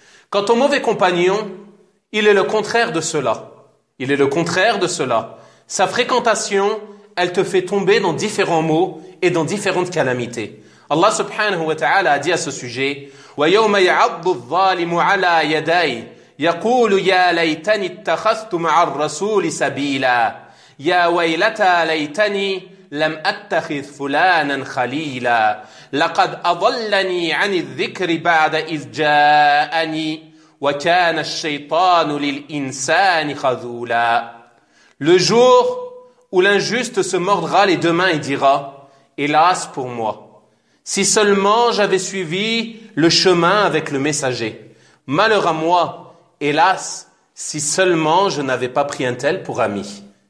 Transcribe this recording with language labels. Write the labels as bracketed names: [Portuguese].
[French] Quant au mauvais compagnon, il est le contraire de cela. Sa fréquentation, elle te fait tomber dans différents maux et dans différentes calamités. Allah subhanahu wa ta'ala a dit à ce sujet, [Arabic] وَيَوْمَ يَعَضُّ الظَّالِمُ عَلَى يَدَيْهِ يَقُولُ يَا لَيْتَنِي اتَّخَذْتُ مَعَ الرَّسُولِ سَبِيلًا يَا وَيْلَتَى لَيْتَنِي لَمْ أَتَّخِذْ فُلَانًا خَلِيلًا لَقَدْ أَضَلَّنِي عَنِ الذِّكْرِ بَعْدَ إِذْ جَاءَنِي وَكَانَ الشَّيْطَانُ لِلْإِنسَانِ خَذُولًا. [French] Le jour où l'injuste se mordra les deux mains et dira « Hélas pour moi, si seulement j'avais suivi le chemin avec le messager. Malheur à moi, hélas, si seulement je n'avais pas pris un tel pour ami.